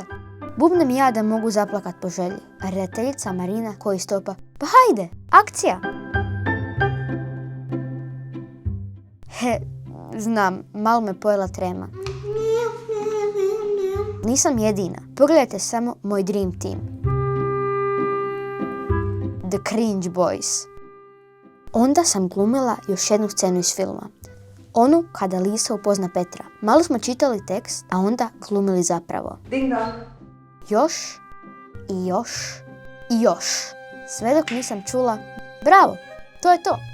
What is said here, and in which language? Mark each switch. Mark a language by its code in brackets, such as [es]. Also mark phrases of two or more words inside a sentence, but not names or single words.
[hr] Bubnem ja da mogu zaplakat po želji, a redateljica Marina koji stopa: pa hajde, akcija! Znam, malo me pojela trema. Nisam jedina. Pogledajte samo moj [en] dream team. [hr] The Cringe Boys. Onda sam glumila još jednu scenu iz filma. Onu kada Lisa upozna Petra. Malo smo čitali tekst, a onda glumili zapravo. Ding dong. Još i još i još. Sve dok nisam čula: bravo, to je to.